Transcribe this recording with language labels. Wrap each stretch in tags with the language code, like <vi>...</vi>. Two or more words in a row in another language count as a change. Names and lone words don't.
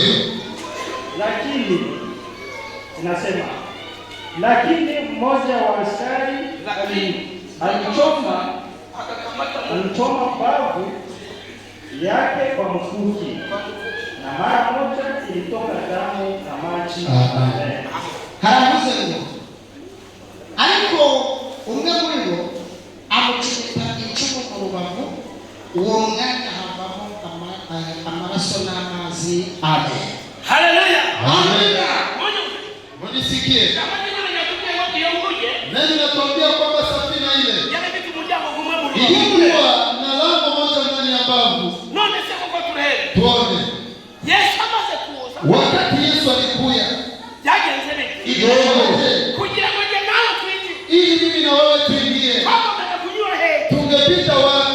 <sw>Lakini inasema, lakini mmoja wa askari alichoma bavu yake kwa mkuki, na mara moja ilitoka damu na maji.</sw> <rw>Haravuze ngo ariko umwe muri bo amucumita icumu mu rubavu, uwo mwanya havamo amaraso n'amazi. Amen. Haleluya.</rw> <sw>Amen. Munisikie. Nani natuambia kwamba safina ile ilikuwa na lango moja ndani ya bavu. Tuone. Wakati Yesu alikuja, ili mimi na wewe tuingie, tungepita wapi?</sw>